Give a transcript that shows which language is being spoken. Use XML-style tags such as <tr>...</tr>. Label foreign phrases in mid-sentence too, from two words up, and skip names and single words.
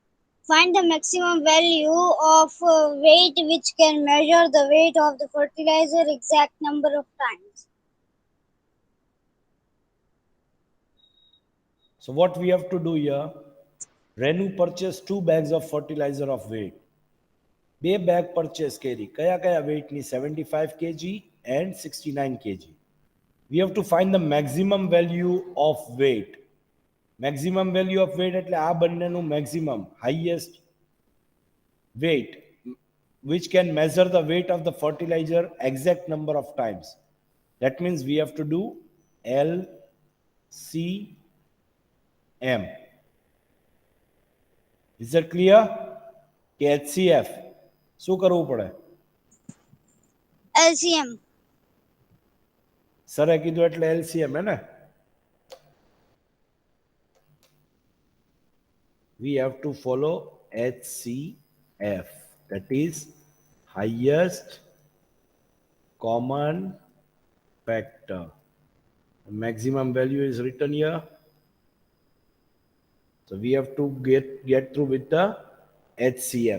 <en>Find the maximum value of weight which can measure the weight of the fertilizer exact number of times. So what we have to do here, Renu purchased 2 bags of fertilizer of weight.</en> <gu>બે</gu> <en>bag purchase</en> <gu>કરી, કયા કયા વેઇટની?</gu> <en>75 kg and 69 kg. We have to find the maximum value of weight. Maximum value of weight</en> <gu>એટલે આ બંનેનું</gu> <en>maximum, highest weight which can measure the weight of the fertilizer exact number of times. That means we have to do LCM. Is that clear?</en> <gu>કે HCF શું કરવું પડે? LCM. સરે કીધું એટલે LCM હે ને?</gu> <en>We have to follow HCF, that is highest common factor. The maximum value is written here. So we have to get through with the HCF.</en>